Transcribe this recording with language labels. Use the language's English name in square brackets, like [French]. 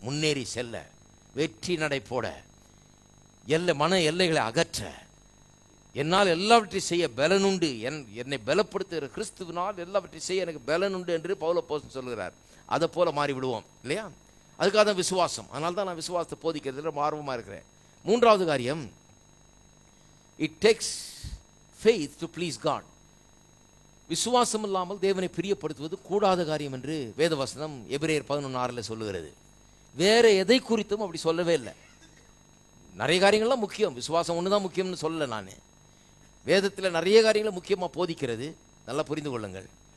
[Tamil] முன்னேறி செல்ல, வெற்றி நடை போட, மன எல்லைகளை அகற்ற, என்னால் எல்லாவற்றையும் செய்ய பலனுண்டு, என்னை பலப்படுத்துகிற கிறிஸ்துவினால் எல்லாவற்றையும் செய்ய எனக்கு பலனுண்டு என்று பவுல் அப்போஸ்தலன் சொல்கிறார். அதை போல மாறி விடுவோம் இல்லையா? அதுக்காக தான் விசுவாசம். அதனால தான் நான் விசுவாசத்தை போதிக்கிறதுல ரொம்ப ஆர்வமாக இருக்கிறேன். மூன்றாவது காரியம், [English] it takes faith to please God. [Tamil] விசுவாசம் இல்லாமல் தேவனை பிரியப்படுத்துவது கூடாத காரியம் என்று வேதவசனம் எபிரேயர் 11:6 சொல்லுகிறது. வேற எதை குறித்தும் அப்படி சொல்லவே இல்லை. நிறைய காரியங்கள்லாம் முக்கியம், விசுவாசம் ஒன்று தான் முக்கியம்னு சொல்லலை. நான் வேதத்தில் நிறைய காரியங்களை முக்கியமாக போதிக்கிறது, நல்லா புரிந்து கொள்ளுங்கள்.